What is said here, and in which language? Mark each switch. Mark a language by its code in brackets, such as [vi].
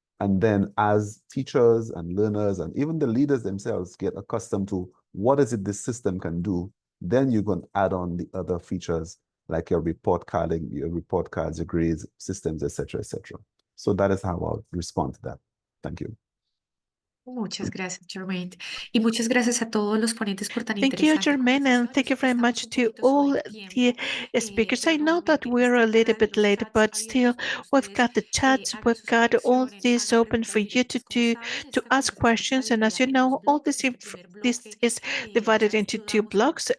[en] And then as teachers and learners and even the leaders themselves get accustomed to what is it this system can do, then you can add on the other features like your report carding, your report cards, your grades, systems, etc., etc. So that is how I'll respond to that. Thank you. [es] Muchas gracias, Jermaine. Y muchas gracias a todos los ponentes por tan [en] Thank you, [es] interesante [en] Jermaine, and thank you very much to all the speakers. I know that we're a little bit late, but still, we've got the chats, we've got all this open for you to do, to ask questions. And as you know, all this is divided into two blocks.